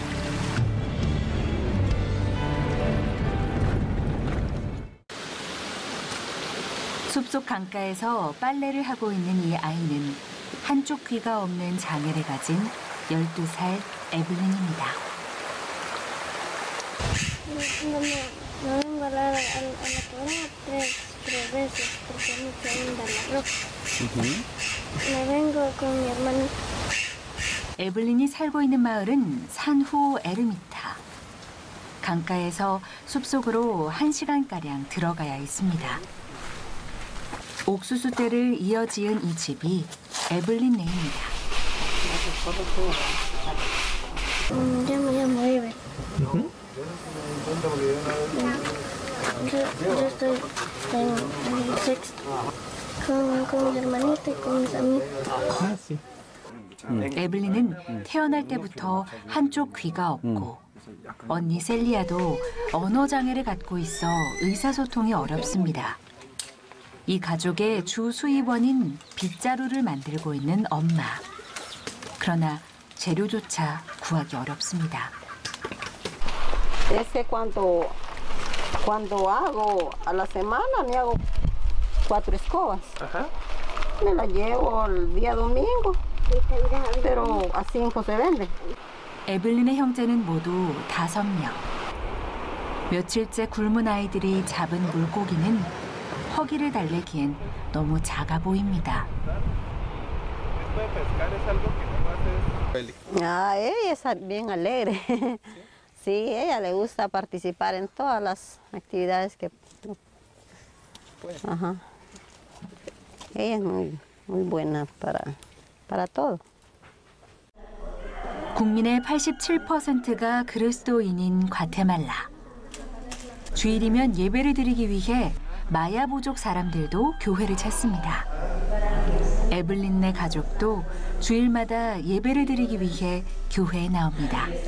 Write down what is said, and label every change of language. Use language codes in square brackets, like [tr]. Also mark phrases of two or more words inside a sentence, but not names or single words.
[ko] 숲속 강가에서 빨래를 하고 있는 이 아이는 한쪽 귀가 없는 장애를 가진 12살 에블린입니다. [es] No vengo a la programa tres veces porque me quieren dar la ropa. Me vengo con mi hermano. [ko] 에블린이 살고 있는 마을은 산호 에르미타. 강가에서 숲속으로 1시간가량 들어가야 있습니다. 옥수수대를 이어 지은 이 집이 에블린네입니다. [es] Yo me llamo Ever. Yo estoy en sexto con mi hermanita y con mis amigos. [ko] 에블린은 태어날 때부터 한쪽 귀가 없고 언니 셀리아도 언어 장애를 갖고 있어 의사소통이 어렵습니다. 이 가족의 주 수입원인 빗자루를 만들고 있는 엄마. 그러나 재료조차 구하기 어렵습니다. [es] Ese cuando hago a la semana me hago 4 escobas. Me la llevo el día domingo, pero a 5 se venden. [ko] 에블린의 형제는 모두 5명. 며칠째 굶은 아이들이 잡은 물고기는 허기를 달래기엔 너무 작아 보입니다. [es] Ella es bien alegre. Sí, ella le gusta participar en todas las actividades que... Ajá. Ella es muy buena para todo. [ko] 국민의 87%가 그리스도인인 과테말라. 주일이면 예배를 드리기 위해 마야 부족 사람들도 교회를 찾습니다. 에블린네 가족도 주일마다 예배를 드리기 위해 교회에 나옵니다.